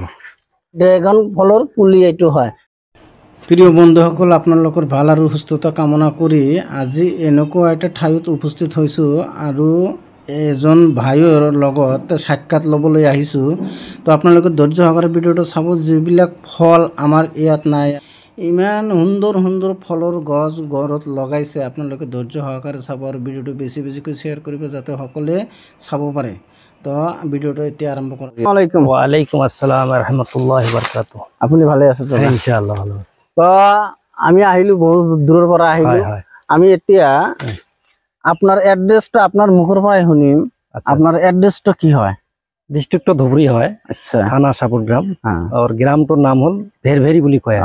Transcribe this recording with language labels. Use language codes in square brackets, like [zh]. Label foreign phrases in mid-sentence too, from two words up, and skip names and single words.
[as] ড্ৰেগন ফলৰ পুলি এইটো হয় প্ৰিয় বন্ধুসকল আপোনালোকৰ ভাল আৰু সুস্থতা কামনা কৰি আজি এনেকুৱা এটা ঠাইত উপস্থিত হৈছোঁ আৰু এজন ভাইৰ লগত সাক্ষাৎ ল'বলৈ আহিছোঁ তো আপোনালোকে ধৈৰ্য সহকাৰে ভিডিঅ'টো চাব যিবিলাক ফল আমাৰ ইয়াত নাই ইমান সুন্দৰ সুন্দৰ ফলৰ গছ ঘৰত লগাইছে আপোনালোকে ধৈৰ্য সহকাৰে চাব আৰু ভিডিঅ'টো বেছি বেছিকৈ শ্বেয়াৰ কৰিব যাতে সকলোৱে চাব পাৰে তো ভিডিঅ'টো এতিয়া আৰম্ভ কৰোঁ আলাইকুম [ar] وعليكم السلام رحمة الله و بركاته [as] আপুনি ভালে আছে তো [bn] ইনশাআল্লাহ ভালো আছি [as] তো আমি আহিলোঁ বহুত দূৰৰ পৰা আহিলোঁ আমি এতিয়া [bn] আপনার এড্রেসটা আপনার মুখের [as] পৰাই শুনিম [bn] আপনার এড্রেসটা কি হয় [as] ডিস্ট্রিক্ট ধুবুৰী হয় আচ্ছা থানা সাপুর গ্রাম আর গ্রামটোৰ নাম হ'ল ভেৰভেৰি বুলি কয়